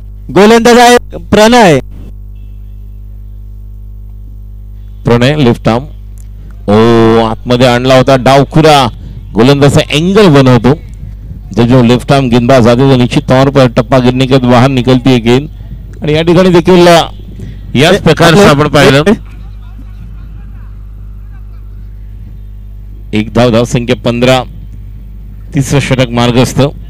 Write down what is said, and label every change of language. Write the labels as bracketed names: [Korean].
[Marathi] गोलंदाज आहे प्रणय. [English] Left arm. [Marathi] ओ, आतमध्ये आणला होता डावखुरा. गोलंदाजा एंगल बनवतो. [Hindi] जो लेफ्ट आर्म गेंदबाज आते वो निश्चित तौर पर टप्पा गिरने के बाहर निकलती है गेंद. [Marathi] आणि या ठिकाणी देखील याच प्रकारचं आपण पाहिलं. 1 धाव, धाव संख्या 15. 3रं षटक मार्गस्थ.